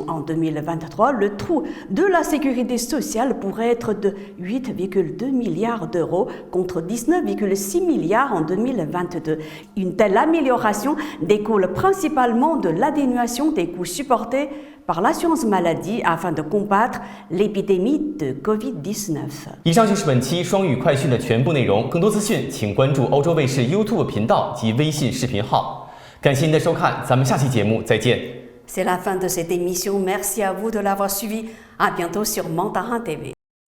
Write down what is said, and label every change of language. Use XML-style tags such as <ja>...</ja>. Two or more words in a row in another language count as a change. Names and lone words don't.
<fr>En 2023, le trou de la sécurité sociale pourrait être de 8,2 milliards d'euros contre 19,6 milliards en 2022. Une telle amélioration découle principalement de l'atténuation des coûts supportés par l'assurance maladie afin de combattre l'épidémie de COVID-19.</fr> <zh>以上就是本期双语快讯的全部内容，更多资讯请关注欧洲卫视 YouTube 频道及微信视频号。感谢您的收看，咱们下期节目再见。</zh> <fr>C'est la fin de cette émission. Merci à vous de l'avoir suivi. À bientôt sur Mandarin TV.</fr>